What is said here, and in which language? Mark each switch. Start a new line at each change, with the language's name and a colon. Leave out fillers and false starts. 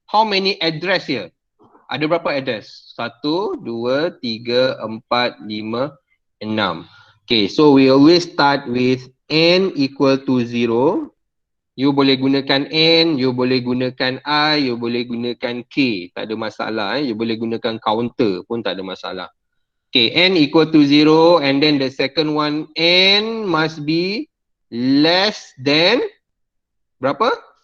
English: How many address here?
Malay: Ada berapa address?
English: 1, 2, 3, 4, 5, 6. Okay, so we always start with n equal to 0.
Malay: You boleh gunakan n, you boleh gunakan I, you boleh gunakan k. Tak ada masalah. You boleh gunakan counter pun tak ada masalah.
English: Okay, n equal to 0 and then the second one, n must be less than berapa?